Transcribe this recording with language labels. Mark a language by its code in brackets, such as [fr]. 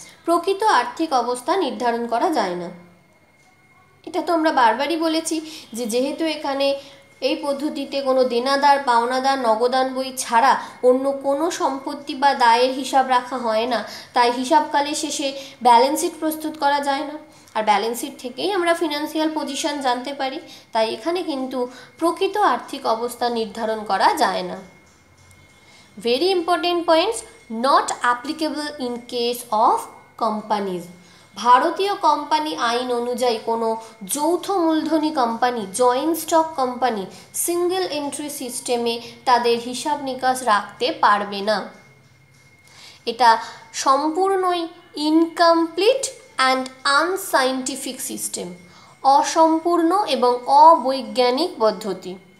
[bn] প্রকৃত আর্থিক অবস্থা নির্ধারণ করা যায় না। এটা তো আমরা বারবারই বলেছি যে যেহেতু এখানে এই পদ্ধতিতে কোনো দেনাদার পাওনাদার নগদান বই ছাড়া অন্য কোনো সম্পত্তি বা দায়ের হিসাব রাখা হয় না, তাই হিসাবকালের শেষে ব্যালেন্স শিট প্রস্তুত করা যায় না, আর ব্যালেন্স শিট থেকেই আমরা ফিনান্সিয়াল পজিশন জানতে পারি। তাই এখানে কিন্তু প্রকৃত আর্থিক অবস্থা নির্ধারণ করা যায় না। [en] Very important points, not applicable in case of companies. [bn] ভারতীয় কোম্পানি আইন অনুযায়ী কোনো যৌথ মূলধনী company, joint stock company single entry সিস্টেমে তাদের হিসাব নিকাশ রাখতে পারবে না। এটা সম্পূর্ণই [en] incomplete and unscientific system, [bn] অসম্পূর্ণ এবং অবৈজ্ঞানিক পদ্ধতি।